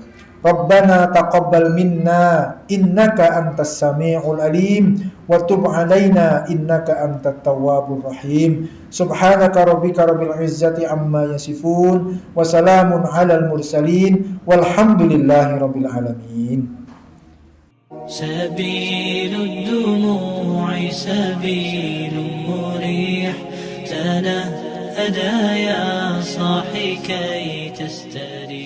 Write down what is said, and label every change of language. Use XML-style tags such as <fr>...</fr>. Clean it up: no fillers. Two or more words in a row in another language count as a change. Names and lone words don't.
<ar>ربنا تقبل منا إنك أنت السميع العليم وتب علينا إنك أنت التواب الرحيم. سبحانك ربك رب العزة عما يصفون وسلام على المرسلين والحمد لله رب العالمين. سبيل الدموع سبيل مريح تناهدا يا ساهي كي تستريح.</ar>